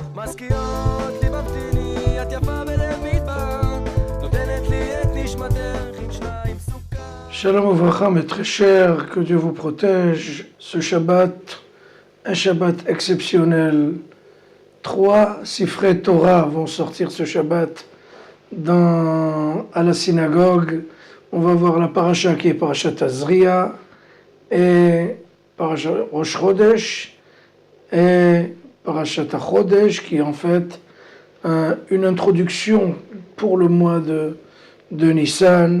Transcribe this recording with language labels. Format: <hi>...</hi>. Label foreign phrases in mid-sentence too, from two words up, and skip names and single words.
<he>מזכירות לי ממתיני, את יפה בלב מדבר, נותנת לי את נשמתך עם שניים סוכר. שלום וברכה,</he> <fr>mes très chers, que Dieu vous protège. Ce Shabbat, un Shabbat exceptionnel. 3</fr> <he>ספרי תורה</he> <fr>vont sortir ce Shabbat à la synagogue. On va voir la paracha qui est parachat Tazria et parachat Rosh Chodesh et parachat Chodesh qui est en fait une introduction pour le mois de Nissan.</fr>